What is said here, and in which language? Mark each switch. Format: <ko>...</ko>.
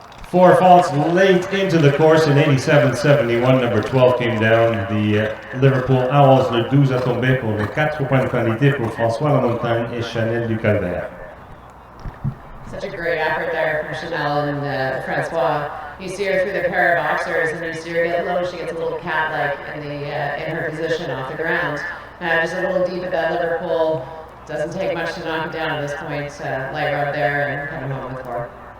<en>4 faults late into the course in 87-71. Number 12 came down.</en> <fr>The Liverpool Owls, le 12 a tombé pour les 4 points de qualité pour François Lamontagne et Chanel Ducalvert.</fr> <en>Such a great effort there from Chanel and Francois. You see her through the pair of boxers, and you see her get low. She gets a little cat-like in her position off the ground. Just a little deep at that Liverpool. Doesn't take much to knock it down at this point. Light rub there and come home with 4.</en>